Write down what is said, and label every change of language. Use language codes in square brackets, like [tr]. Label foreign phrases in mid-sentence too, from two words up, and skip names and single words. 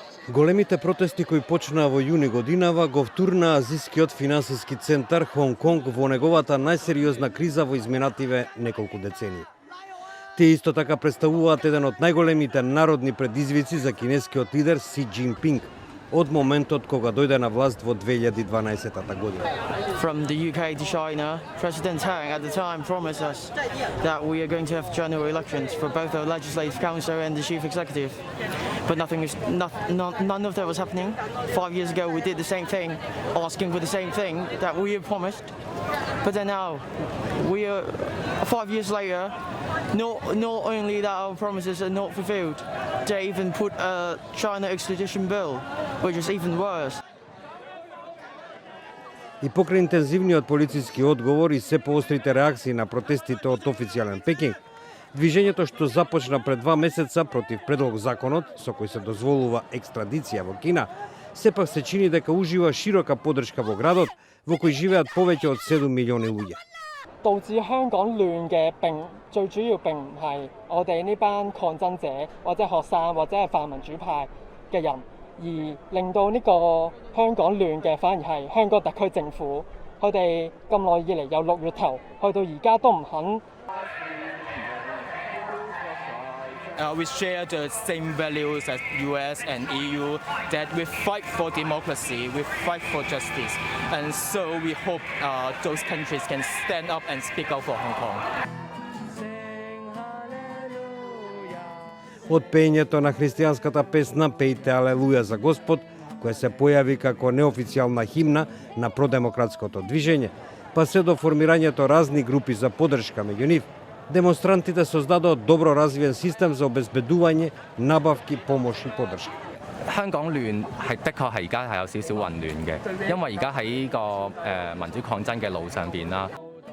[mk] Големите протести кои почнаа во јуни годинава го втурнаа азискиот финансиски центар Хонг Конг во неговата најсериозна криза во изминативе неколку децении. Тие исто така представуваат еден од најголемите народни предизвици за кинескиот лидер Си Џинпинг од моментот кога дојде на власт во 2012 година. [en] From the UK to China, President Tang at the time promised us that we are going to have general elections for both the Legislative Council and the Chief Executive. But none of that was happening. 5 years ago we did the same thing, asking for the same thing that we had promised. But then now, we are 5 years later, not only that our promises are not fulfilled, they even put a China extradition bill, which is even worse. [mk] И покрај интензивниот полициски одговор и се поострите реакции на протестите од официјален Пекинг, движењето што започна пред 2 месеца против предлог законот со кој се дозволува екстрадиција во Кина, сепак се чини дека ужива широка поддршка во градот, во кој живеат повеќе од 7 милиони луѓе. [yue] 導致香港亂嘅最主要並唔係我哋呢班抗爭者或者學生或者係泛民主派嘅人，而令到呢個香港亂嘅反而係香港特區政府。佢哋咁耐以嚟由6月頭去到而家都唔肯。 [en] We share the same values as US and EU, that we fight for democracy, we fight for justice, and so we hope those countries can stand up and speak out for Hong Kong. [mk] Од пењето на христијанската песна "Пејте Алелуја за Господ", која се појави како неофицијална химна на продемократското движење, па се до формирањето разни групи за поддршка меѓу нив, демонстрантите создадоа добро развиен систем за обезбедување, набавки, помош и поддршка. [yue] 香港亂的確係而家係有少少混亂嘅，因為而家喺個民主抗爭嘅路上邊啦。